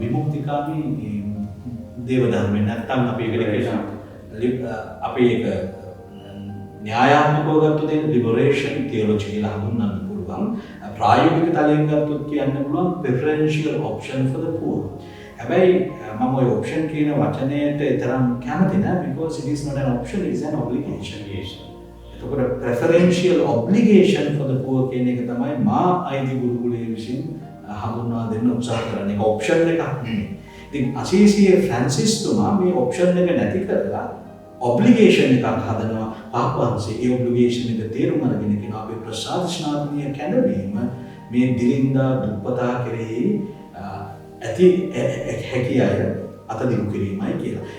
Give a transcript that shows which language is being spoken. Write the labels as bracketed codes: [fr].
[si] විමුක්තිකාමී දේව ධර්මයක් නැත්තම් අපි ඒකට අපි ඒක න්‍යායාත්මකව ගත්තොත් ඒක ලිබරේෂන් තියොලොජි කියලා හඳුන්වන්න පුළුවන්. ප්‍රායෝගික තලයෙන් ගත්තොත් කියන්න පුළුවන් preferential option for the poor. [en] හැබැයි මම ওই option කියන වචනයට තරම් කැමති නෑ because it is not an option, it is an obligation. [si] එතකොට preferential obligation for the poor කියන එක තමයි මා අයිති ගුරුකුලයේ විසින් හඳුන්වා දෙන්න උත්සාහ කරන්නේ. ඒක option එකක් නෙමෙයි. ඉතින් අසීසියේ ෆ්‍රැන්සිස් තුමා මේ option එක නැති කරලා obligation එකක් හදනවා. පාප වහන්සේ ඒ obligation එක තේරුම් අරගෙන කියනවා අපි ප්‍රසාද ස්නානීය කැඳවීම මේ දිලින්දා දුප්පතා කෙරෙහි ඇති හැකි අය අතදිනු කිරීමයි කියලා.